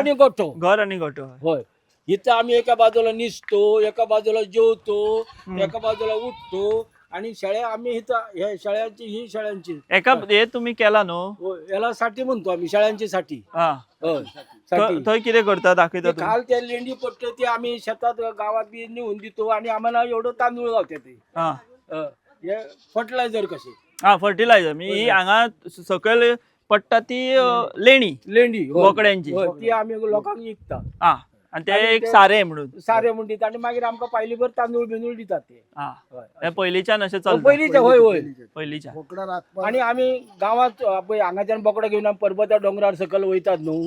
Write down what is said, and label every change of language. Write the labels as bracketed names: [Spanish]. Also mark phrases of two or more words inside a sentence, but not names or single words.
[Konkani] आणि गोठो. घर आणि गोठो. [Marathi] होय, इथं आम्ही एका बाजूला निसतो, एका बाजूला जेवतो, एका बाजूला उठतो. आणि शेळ्या आम्ही इथं ह्या शेळ्यांची ही शेळ्यांची [Konkani] एका हे तुम्ही केला न्हू? [Marathi] होय, याला साठी म्हणतो आम्ही, शेळ्यांची साठी. हा. होय, साठी. [Konkani] थंय कितें करता दाखयता ते [Marathi] तुम्ही? खाल त्या लेंडी पडते ते आम्ही शेतात गावात बी नेऊन देतो. आणि आम्हाला एवढं तांदूळ गावते ते. हा. हे फर्टिलायझर कसे [Konkani] हा, फर्टिलायझर. मी ही हांगा सकयल पडटा ती लेणी [Marathi] लेंडी होय. बोकड्यांची. [Konkani] होय, ती आम्ही लोकांक विकता. [Marathi] हा. आणि ते आणि एक ते- सारे म्हणून [Konkani] सारे म्हण दितात आणि मागीर आमकां पायलीभर तांदूळ बिंदूळ दितात ते. हा हय. हे पयलींच्यान अशें चलता पयलींचे होय होय. पयलींच्या बोकडा राखपाक आणि आम्ही गावात पळय हांगाच्यान बोकडा घेऊन आमी पर्वता डोंगरार सकल वयतात न्हू,